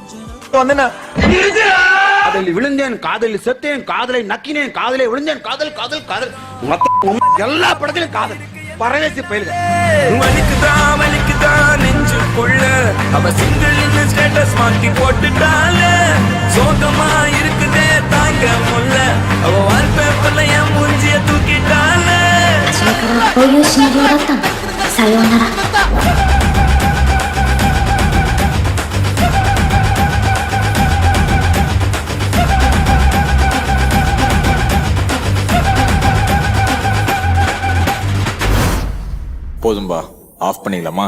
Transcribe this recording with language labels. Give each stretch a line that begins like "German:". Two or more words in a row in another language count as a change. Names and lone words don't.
Tamil: காதலில் விழுந்தேன், காதலில் செத்தேன், காதலை நக்கினேன், காதலை விழுந்தேன், காதல் காதல் காதல் எல்லா படத்திலும் காதல். பரவேசி பயிலுங்க. வலிக்குதா நெஞ்சுக்குள்ள, அவ
English: single status
Tamil: மாத்தி போட்டுட்டால, சோகமா இருக்குதே தாங்க முல்ல, அவ வால்பேப்பர்ல என் மூஞ்சிய தூக்கிட்டால.
Japanese: 初めからこういうシナリオだったんだ。さようなら。
Tamil: போதும்பா, ஆஃப் பண்ணிக்கலாமா?